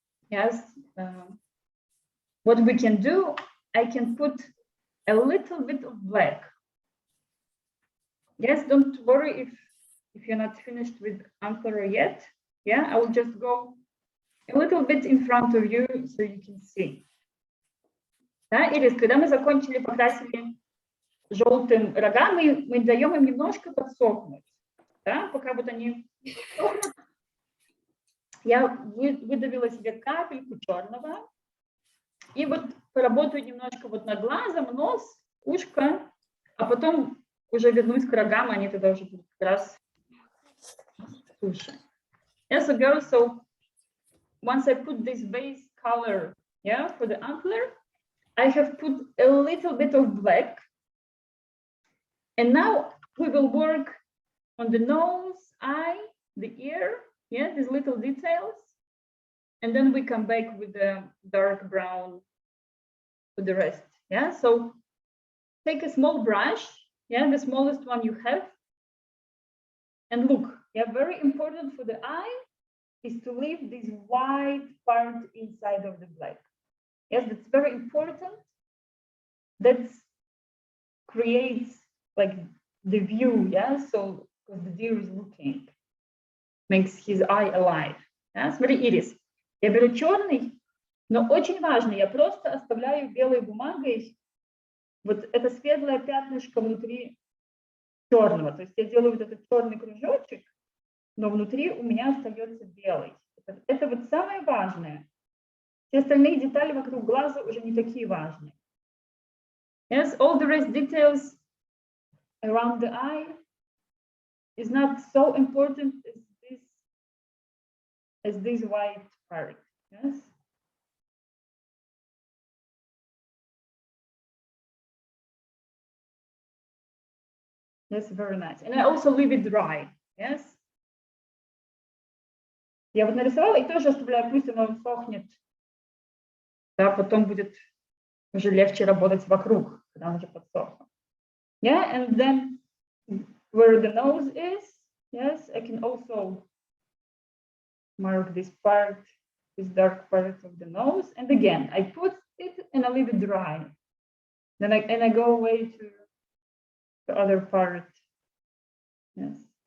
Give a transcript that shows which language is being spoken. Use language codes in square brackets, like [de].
[en] Yes. What we can do, I can put a little bit of black. Yes, don't worry if you're not finished with antler yet. Yeah, I will just go a little bit in front of you so you can see. [ru] Да, Ирис, когда мы закончили, покрасили желтым рога, мы даем им немножко подсохнуть. Да, пока вот они сохнут. Я выдавила себе капельку черного. И вот поработаю немножко вот над глазом, нос, ушко, а потом уже вернусь к рогам, они тогда уже будут как раз суше. [en] Yeah, so girls, so once I put this base color, yeah, for the antler, I have put a little bit of black. And now we will work on the nose, eye, the ear, yeah, these little details. And then we come back with the dark brown for the rest. Yeah, so take a small brush, yeah, the smallest one you have. And look, yeah, very important for the eye is to leave this white part inside of the black. Yes, that's very important. That creates like the view, yeah, so because the deer is looking, makes his eye alive. Yeah? [ru] Смотри, Ирис, я беру черный, но очень важно, я просто оставляю белой бумагой вот это светлое пятнышко внутри черного. То есть я делаю вот этот черный кружочек, но внутри у меня остается белый. Это вот самое важное. Все остальные детали вокруг глаза уже не такие важные. [en] Yes, all the rest details around the eye is not so important as this white part. Yes. That's very nice. And I also leave it dry. Yes. [ru] Я вот нарисовала и тоже оставляю, пусть оно сохнет. Да, потом будет уже легче работать вокруг, когда оно уже подсохло. [en] Yeah, and then where the nose is, yes, I can also mark this part, this dark part of the nose. And again, I put it and I leave it dry. Then I go away to the other part. Yes.